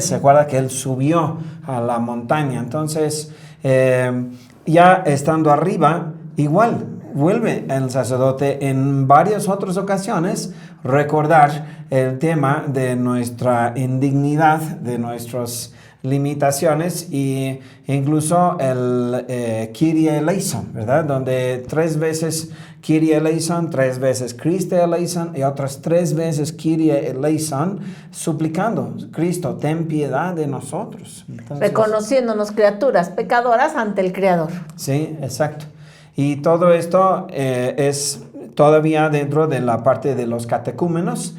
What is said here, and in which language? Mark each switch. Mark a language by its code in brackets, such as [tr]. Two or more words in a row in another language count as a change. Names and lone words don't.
[es] ¿Se acuerda que él subió a la montaña? Entonces, ya estando arriba, igual vuelve el sacerdote en varias otras ocasiones recordar el tema de nuestra indignidad, de nuestras limitaciones e incluso el [el] Kyrie eleison, [es] ¿verdad? Donde 3 veces [el] Kyrie eleison, [es] 3 veces [el] Christe eleison [es] y otras 3 veces [el] Kyrie eleison, [es] suplicando: Cristo, ten piedad de nosotros. Entonces, reconociéndonos criaturas pecadoras ante el Creador. Sí, exacto. Y todo esto es todavía dentro de la parte de los catecúmenos.